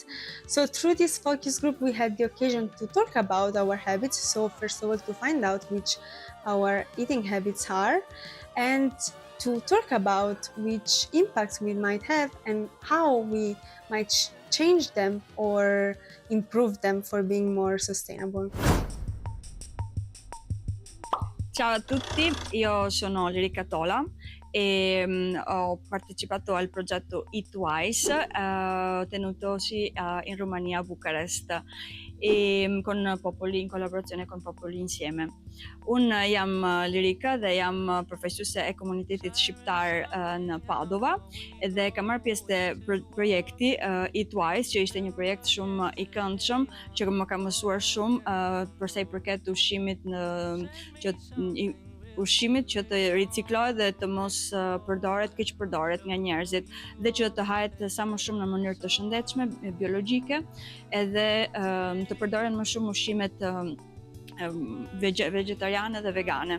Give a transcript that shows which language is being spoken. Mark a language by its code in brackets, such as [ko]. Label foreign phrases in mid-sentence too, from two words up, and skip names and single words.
[en] So through this focus group, we had the occasion to talk about our habits. So first of all, to find out which our eating habits are and to talk about which impacts we might have and how we might change them or improve them for being more sustainable. [it] Ciao a tutti, io sono Lirica Tola e ho partecipato al progetto Eatwise tenutosi in Romania, a Bucarest, e in collaborazione con Popoli Insieme. [sq] Jam Lirica dhe jam përfaqësuese e komunitetit shqiptar në Padova dhe kam marrë pjesë te projekti Eatwise, që ishte një projekt shumë i këndshëm që më ka mësuar shumë për sa i përket ushqimit që të riciklohet dhe të mos keq përdoret nga njerëzit dhe që të hahet sa më shumë në mënyrë të shëndetshme, biologjike, edhe të përdoren më shumë ushqimet vegetariane dhe vegane.